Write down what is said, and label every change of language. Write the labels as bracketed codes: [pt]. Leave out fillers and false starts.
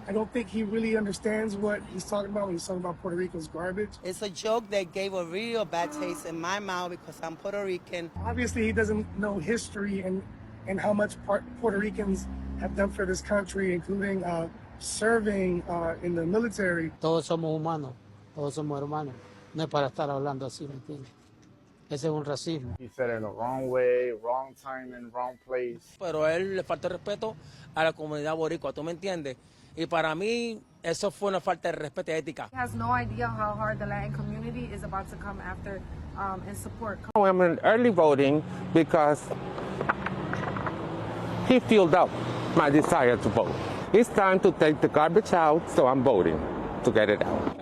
[en] I don't think he really understands what he's talking about when he's talking about Puerto Rico's garbage. It's a joke that gave a real bad taste in my mouth because I'm Puerto Rican. Obviously, he doesn't know history and how much Puerto Ricans have done for this country, including serving in the military. [es] Todos somos humanos, todos somos hermanos. No es para estar hablando así, ¿me entiendes? Ese es un racismo. [en] He said it in the wrong way, wrong time, and wrong place. [es] Pero a él le falta respeto a la comunidad boricua, ¿tú me entiendes? Y para mí, eso fue una falta de respeto y ética. [en] He has no idea how hard the Latin community is about to come after and support. I'm in early voting because he filled up my desire to vote. It's time to take the garbage out, so I'm voting to get it out.